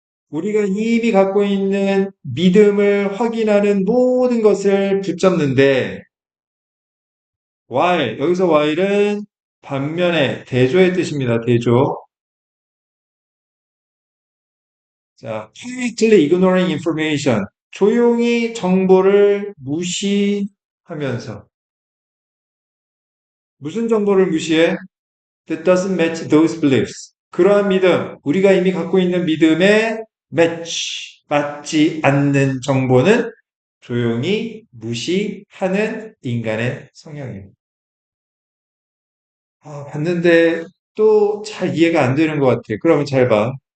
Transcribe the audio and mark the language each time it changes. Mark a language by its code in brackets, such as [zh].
[ko] 우리가 이미 갖고 있는 믿음을 확인하는 모든 것을 붙잡는데, while, 여기서 while은 반면에 대조의 뜻입니다. 대조. [en] 자, quietly ignoring information. [ko] 조용히 정보를 무시하면서. 무슨 정보를 무시해? [en] That doesn't match those beliefs. [ko] 그러한 믿음, 우리가 이미 갖고 있는 믿음에 맞지 않는 정보는 조용히 무시하는 인간의 성향이에요. 봤는데 또 잘 이해가 안 되는 것 같아. 그러면 잘 봐.